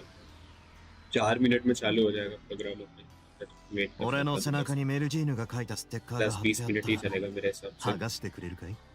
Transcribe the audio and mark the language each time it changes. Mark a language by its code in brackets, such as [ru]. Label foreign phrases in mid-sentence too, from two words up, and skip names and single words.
[hi] 4 मिनट में चालू हो जाएगा प्रोग्राम अपने। [ja] 俺の背中にメルジーヌが書いたステッカーが貼ってあった。 [hi] 10-20 मिनट ही चलेगा मेरे हिसाब से। [ja] 剥がしてくれるかい?